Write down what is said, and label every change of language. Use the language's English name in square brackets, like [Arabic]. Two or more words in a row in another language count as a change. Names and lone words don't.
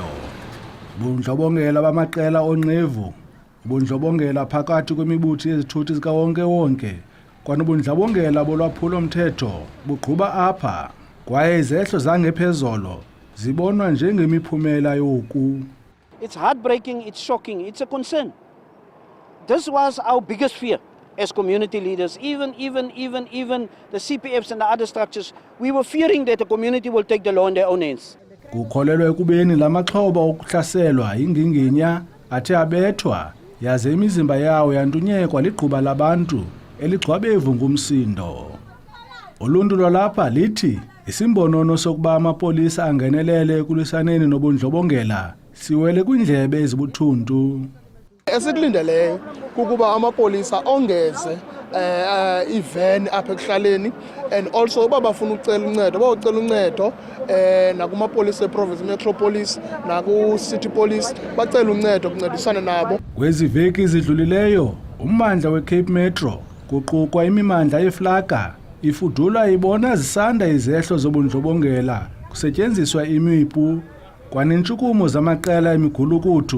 [Xhosa] Ubundlobongela bamaqela onqevu, ubundlobongela phakathi kwemibutho yezithuthi zikawonke-wonke, kwanobundlobongela bolwaphulo-mthetho buqhuba apha. Kwaye izehlo zangephezolo zibonwa njengemiphumela yoku. [English] It's heartbreaking, it's shocking, it's a concern. This was our biggest fear. As community leaders, even the CPFs and the other structures, we were fearing that the community will take the law in their own hands. [Xhosa] Kukholelwa ekubeni lamaxhoba okuhlaselwa inginginya athe abethwa yaze imizimba yawo yantunyekwa ligquba labantu eligcwabevu ngumsindo. Uluntu lwalapha lithi isimbonono sokuba amapolisa angenelele ekulisaneni nobundlobongela siwele kwindlebe ezibuthuntu. Esikulindeleyo kukuba amapolisa ongeze ivan apha ekuhlaleni [English] and also [Xhosa] uba bafuna ucela uncedo bayocela uncedo nakumapolisa eProvince Metropolis naku-City Police bacela uncedo kuncedisana nabo. Kwezi veki zidlulileyo ummandla weCape Metro kuqukwa imimandla yeflaga ifudula ibona zisanda izehlo zobundlobongela kusetyenziswa imipu kwanentshukumo zamaqela emigulukuthu.